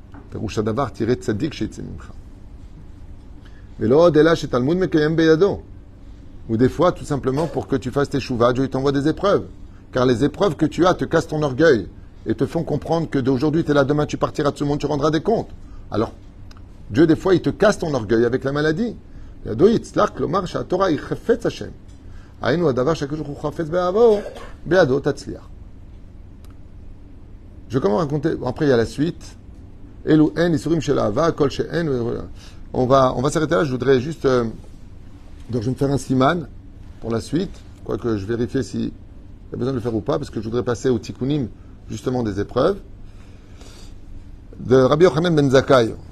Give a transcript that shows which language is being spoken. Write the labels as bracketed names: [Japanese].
[Hebrew] פירוש הדבר, תראה צדיק שיצא ממך. ולא עוד אלא שתלמוד מקיים בידו. [French] Ou des fois, tout simplement, pour que tu fasses tes chouvas, Dieu t'envoie des épreuves. Car les épreuves que tu as te cassent ton orgueil et te font comprendre que d'aujourd'hui tu es là, demain tu partiras de ce monde, tu rendras des comptes. Alors, Dieu, des fois, il te casse ton orgueil avec la maladie. [Hebrew] ידו יצלח, כלומר שהתורה היא חפץ השם. היינו הדבר שהקדוש ברוך הוא חפץ באהבו, בידו תצליח. [French] Je commence à raconter, après il y a la suite. On va s'arrêter là. Je voudrais juste donc je vais me faire un siman pour la suite, quoique je vérifie s'il y a besoin de le faire ou pas, parce que je voudrais passer au tikkunim justement des épreuves de Rabbi Yochanan ben Zakkai.